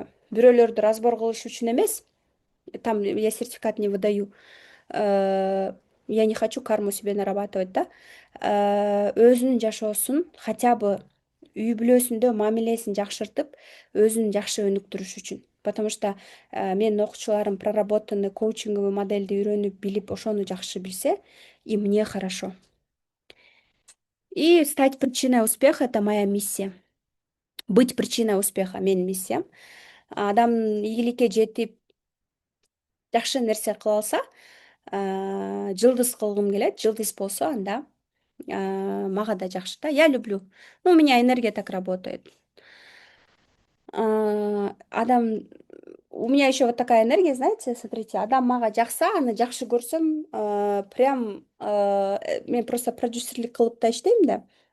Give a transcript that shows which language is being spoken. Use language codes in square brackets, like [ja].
[ky] Бирөөлөрдү разбор кылыш үчүн эмес. [ru] Там я сертификат не выдаю. Я не хочу карму себе нарабатывать, да. [ky] Өзүнүн жашоосун хотя бы үй бүлөсүндө мамилесин жакшыртып, өзүн жакшы өнүктүрүш үчүн. Потому что менин окуучуларым проработанный коучинговый модельди үйрөнүп билип, ошону жакшы билсе, [ru] и мне хорошо. И стать причиной успеха — это моя миссия. Быть причиной успеха — [ky] менин миссиям. Адам ийгиликке жетип, жакшы нерсе кыла алса, жылдыз кылгым келет. Жылдыз болсо, анда мага да жакшы да. [ru] Я люблю. Ну, у меня энергия так работает. Адам, у меня еще вот такая энергия, знаете, смотрите, [ky] адам мага жакса, аны жакшы көрсөм, [ru] прям мен просто [ky] продюсерлик кылып да иштейм да.